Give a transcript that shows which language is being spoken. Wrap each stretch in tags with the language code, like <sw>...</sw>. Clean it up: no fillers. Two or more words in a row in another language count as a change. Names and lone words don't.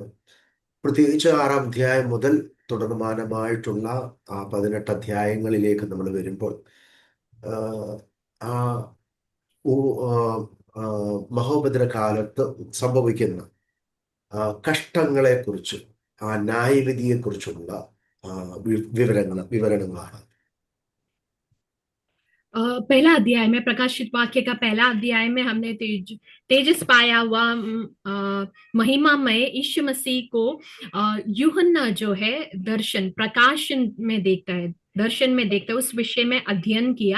<ml>പ്രത്യേകിച്ച് ആറാം അധ്യായം മുതൽ തുടർമാനമായിട്ടുള്ള 18 അധ്യായങ്ങളിലേക്ക് നമ്മൾ വരുമ്പോൾ ആ, ആ ആ, മഹോപദ്ര കാലത്ത് സംഭവിക്കുന്ന കഷ്ടങ്ങളെക്കുറിച്ച്, ന്യായവിധിയെക്കുറിച്ചുള്ള വിവരണങ്ങളാണ്.</ml> <hi>पहला अध्याय में, प्रकाशित वाक्य का पहला अध्याय में हमने तेजस पाया हुआ महिमामय यीशु मसीह को यूहन्ना जो है दर्शन प्रकाशन में देखता है, दर्शन में देखता है, उस विषय में अध्ययन किया।</hi>